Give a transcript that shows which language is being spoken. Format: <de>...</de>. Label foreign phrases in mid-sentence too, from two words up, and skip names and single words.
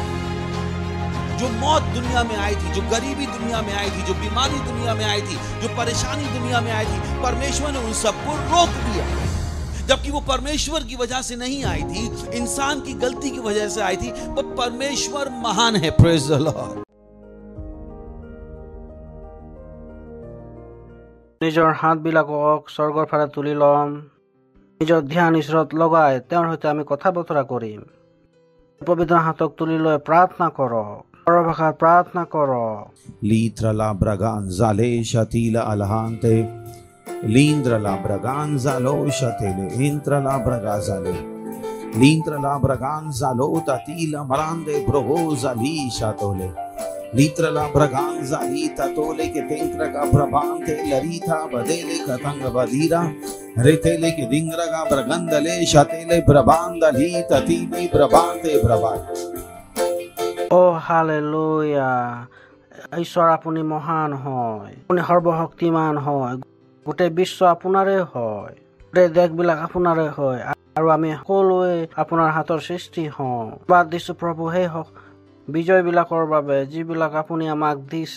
<hi>जो मौत दुनिया में आई थी, जो गरीबी दुनिया में आई थी, जो बीमारी दुनिया में आई थी, जो परेशानी दुनिया में आई थी, परमेश्वर ने उन सबको रोक दिया। जबकि वो परमेश्वर की वजह से नहीं आई थी, इंसान की गलती की वजह से आई थी। वो परमेश्वर महान है।</hi> <en>praise the Lord.</en> <as>নিজৰ হাতবিলাকক স্বৰ্গৰ ফালে তুলি ল'ম। নিজৰ ধ্যান ঈশ্বৰত লগাই তেওঁৰ সৈতে আমি কথা বতৰা কৰিম। পবিত্ৰ হাতক তুলি লৈ প্ৰাৰ্থনা কৰক, পৰভাষাত প্ৰাৰ্থনা কৰক। Litra la braganza le shatila alhante, lindra la braganza lo shatele, intra la bragazale, lindra la braganza lo tatila marande brogoza li shatole. Litra la braganza lita tole che tentra ka brabante larita badele katanga badira retele ke dingra ka bragandale shatele brabanda lita tini brabante brabat. হালেলুয়া। ঈশ্বৰ আপুনি মহান হয়, আপুনি সৰ্বশক্তিমান হয়, গোটেই বিশ্ব আপোনাৰে হয়, গোটেই দেশবিলাক আপোনাৰে হয়, আৰু আমি সকলোৱে আপোনাৰ হাতৰ সৃষ্টি হওঁ। ধন্যবাদ দিছো প্ৰভু সেই বিজয়বিলাকৰ বাবে যিবিলাক আপুনি আমাক দিছে।</as>